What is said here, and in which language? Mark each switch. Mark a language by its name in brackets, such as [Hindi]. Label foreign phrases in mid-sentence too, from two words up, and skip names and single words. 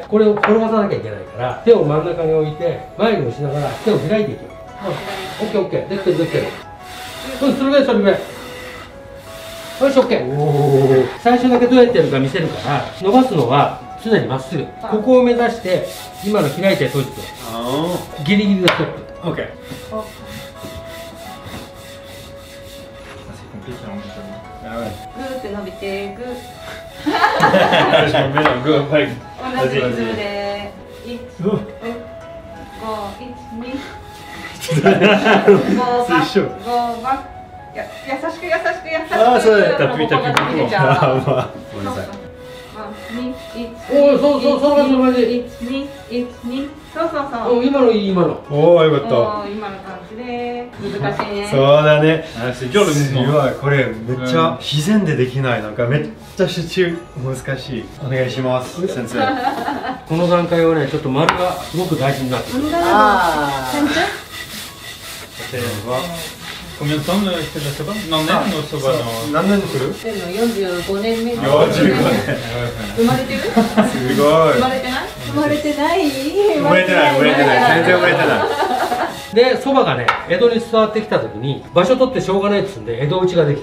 [Japanese] これを転がさなきゃいけないから手を真ん中に置いて前に押しながら手を開いていく。OKOK。できてる。それぐらい。よし、OK。最初だけどうやってやるか見せるから伸ばすのは常にまっすぐここを目指して今の開いて閉じてギリギリのストップ。 OK。 [French] C'est compliqué en même temps. [Japanese] グーって伸びてグー。 [French] Je me mets dans le go, vague. [Japanese] 同じリズムで1、5、1、2、5番。優しく。ああ、そうだ。タピタピ。ごめんなさい。おお、そう 1、2、そう。今のいい今の。おお、よかった。今の感じで難しいね。そうだね。 [French] C'est dur le mouvement. [Japanese] これめっちゃ自然でできない。なんかめっちゃ集中難しい。お願いします、先生。この段階はね、ちょっと丸がすごく大事になってくる。 [French] Combien de temps tu fais de la soba? [Japanese] 何年のそばの？何年する？45年目。 45年。生まれてる？すごい。生まれてない？生まれてない。全然生まれてない。で、そばがね、江戸に伝わってきた時に場所取ってしょうがないっつうんで江戸打ちができた。